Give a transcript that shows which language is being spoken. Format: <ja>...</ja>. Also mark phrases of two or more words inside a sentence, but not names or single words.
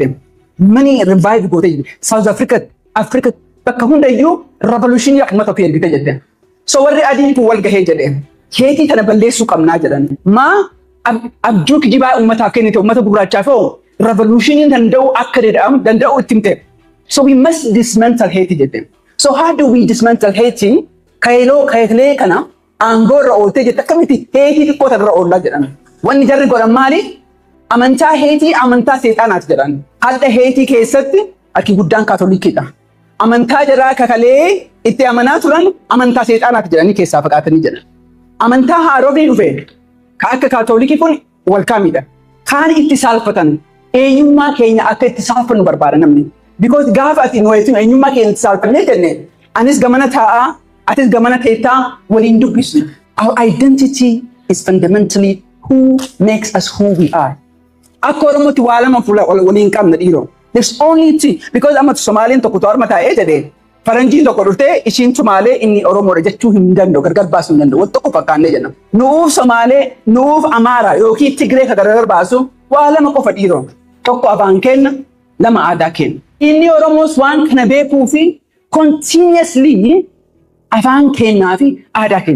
<om>Mani revive gootee jette. South Africa bakka hundayyuu revolutionii akkuma tokko ergitee jette. So warri adiin kun wal gahee jedhee. Haitii kana balleessuu qabnaa jedhan. Abjuu kijibaa uummataaf kennite uummata gurraachaaf revolutionii danda'u itti himte.</om> <en>So we must dismantle Haiti jette. So how do we dismantle Haiti?</en> <om>Kayilee kana aangoorra ooltee jette akkamitti Haiti xiqqoo irra oollaa jedhan. Wanni jarri godhan maali? Amantaa Haiti amantaa seexaanaati jedhan. Hadda Haiti keessatti Aki guddaan kaatolikiidha. Amantaa jaraa kakalee itti amanaa turan amantaa seexaanaati jedhanii keessaa fagaatanii jedhan. Amantaa haaromni dhufe ka akka kaatolikii kun walkaamidha. Kaan itti saalfatan eenyummaa keenya akka itti saalfannu barbaada namni. Because gaafa ati nuyi eenyummaa keenya itti saalfannee jenne anis gamana taa'aa atis gamana teettaa waliin dubbisnu.</om> <en>Our identity is fundamentally who makes us who we are.</en> <om>Akka Oromootti waa lama waliin qabna dhiiroo.</om> <en>There's only two because</en> <om>amma Somaliin tokko to'arma taa'ee jedhee faranjiin tokko dhuftee ishiin Somaalee inni Oromoodha jechuu hin danda'u gargar baasuu hin danda'u. Wal tokko fakkaannee jenna. Nuuf Somaalee nuuf Amaaraa yookiin Tigree ka gargar baasu waa lama qofa dhiiroo. Tokko afaan kenna lama aadaa kenna. Inni Oromoos waan kana beekuu fi continuously afaan kennaa fi aadaa kenna.</om>